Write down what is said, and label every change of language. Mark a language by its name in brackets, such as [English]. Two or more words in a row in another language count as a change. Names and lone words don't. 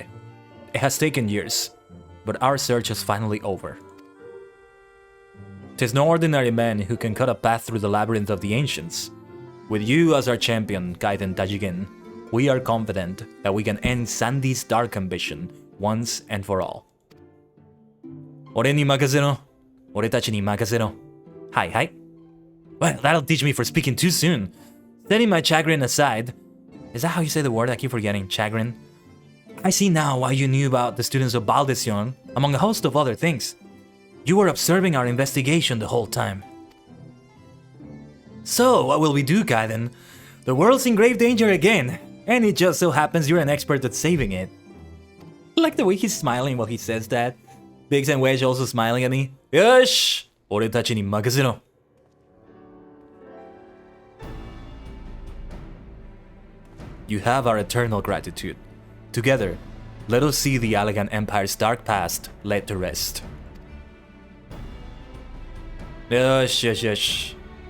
[English] It has taken years, but our search is finally over. 'Tis no ordinary man who can cut a path through the labyrinth of the ancients. With you as our champion, Gaiden Tajigin, we are confident that we can end Sandy's dark ambition once and for all. [Japanese] Ore ni makasero. Oretachi ni makasero. [English] Hi, hi. Well, that'll teach me for speaking too soon. Setting my chagrin aside, is that how you say the word? I keep forgetting, chagrin. I see now why you knew about the students of Baldesion, among a host of other things. You were observing our investigation the whole time. So, what will we do, Gaiden? The world's in grave danger again, and it just so happens you're an expert at saving it. I like the way he's smiling while he says that. Biggs and Wedge also smiling at me. [Japanese] Yosh! Oretachi ni makasero. [English] You have our eternal gratitude. Together, let us see the Allagan Empire's dark past laid to rest. Yes.